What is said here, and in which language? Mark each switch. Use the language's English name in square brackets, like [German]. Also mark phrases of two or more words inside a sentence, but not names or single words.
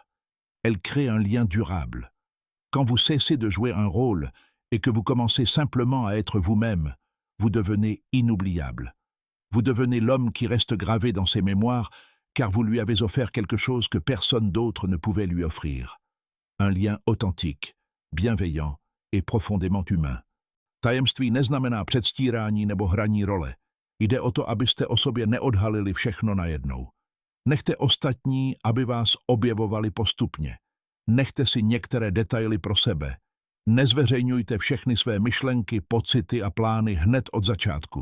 [French] Elle crée un lien durable. Quand vous cessez de jouer un rôle et que vous commencez simplement à être vous-même, vous devenez inoubliable. Vous devenez l'homme qui reste gravé dans ses mémoires car vous lui avez offert quelque chose que personne d'autre ne pouvait lui offrir. Un lien authentique, bienveillant et profondément humain. [Czech] Tajemství neznamená předstírání nebo hraní role. Jde o to, abyste o sobě neodhalili všechno najednou. Nechte ostatní, aby vás objevovali postupně. Nechte si některé detaily pro sebe. Nezveřejňujte všechny své myšlenky, pocity a plány hned od začátku.